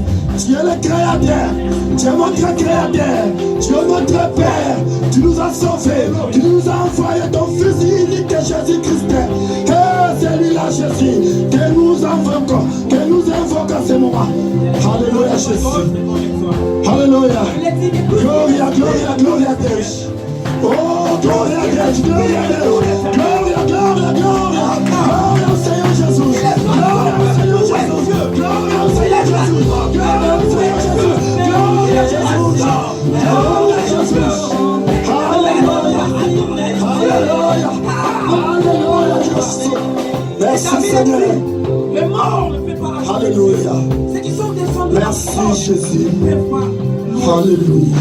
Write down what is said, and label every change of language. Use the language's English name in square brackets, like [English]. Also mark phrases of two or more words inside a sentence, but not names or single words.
[French] Tu es le créateur. Tu es notre créateur. Tu es notre Père. Tu nous as sauvés. Tu nous as envoyé ton Fils unique Jésus-Christ. Et c'est lui-là Jésus que nous invoquons. Que nous invoquons à ce moment. Alléluia Jésus. Alléluia. [Portuguese] Gloria, gloria, gloria a Deus. Oh, gloria a Deus. Gloria a Deus. Gloria, gloria, gloria. Gloria ao Senhor Jesus. Gloria ao Senhor Jesus. Gloria ao Senhor Jesus. Gloria ao Senhor Jesus. Gloria a Jesus. Gloria a Jesus. [French] Alléluia. Alléluia. Alléluia, Jésus. Merci Seigneur. Les morts ne peuvent pas racheter. Alléluia. Ceux qui sont descendus. Merci Jésus. Ne peuvent pas. Alléluia.